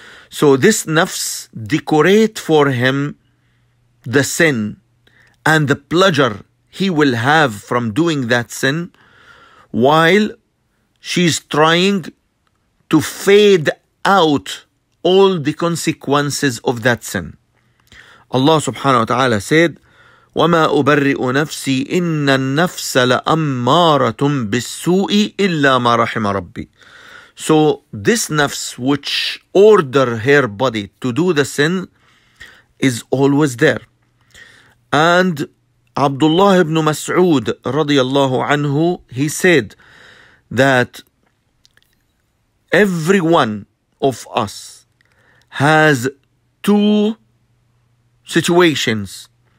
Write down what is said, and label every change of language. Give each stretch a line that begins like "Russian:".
English: So this nafs decorate for him the sin and the pleasure he will have from doing that sin, while she's trying to fade out all the consequences of that sin. Allah subhanahu wa ta'ala said,
Arabic: وَمَا أُبَرِّئُ نَفْسِي إِنَّ النَّفْسَ لَأَمَّارَةٌ بِالسُّوءِ إِلَّا مَا رَحِمَ رَبِّي.
English: So this nafs which order her body to do the sin is always there. And Abdullah ibn Mas'ud radiyallahu anhu, he said that every one of us has two situations.